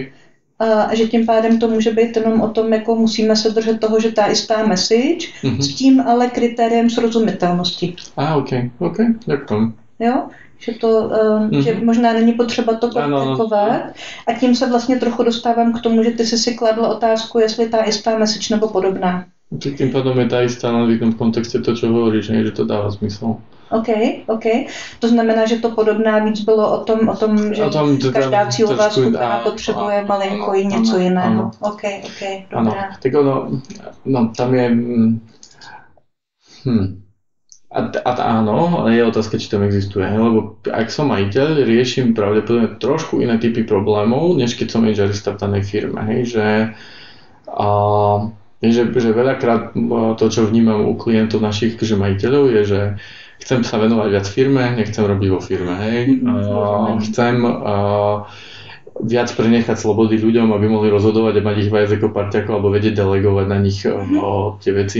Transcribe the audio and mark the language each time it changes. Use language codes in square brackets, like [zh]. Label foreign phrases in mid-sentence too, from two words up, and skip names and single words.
[cs] A že tím pádem to může být jenom o tom, jako musíme se držet toho, že ta jistá message, s tím ale kritériem srozumitelnosti. OK, děkuji. Jo? Že to, že možná není potřeba to komplikovat. A tím se vlastně trochu dostávám k tomu, že ty jsi si kladl otázku, jestli ta jistá message nebo podobná. [sk] Tím pádom je tá istá len v kontexte to, čo hovoríš, že to dáva zmysel. OK. [cs] To znamená, že to podobná víc bylo o tom že každá cílová skupina potřebuje malinko i něco jiného. OK, dobrá. Tak tam je... [sk] A áno, ale je otázka, či tam existuje, lebo ak som majiteľ, riešim pravdepodobne trošku iné typy problémov, než keď som HRista v danej firme, že veľakrát to, čo vnímam u klientov našich, že majiteľov, je, že chcem sa venovať viac firme, nechcem robiť vo firme, chcem viac prenechať slobody ľuďom, aby mohli rozhodovať a mať ich viac ako parťákov alebo vedieť delegovať na nich tie veci.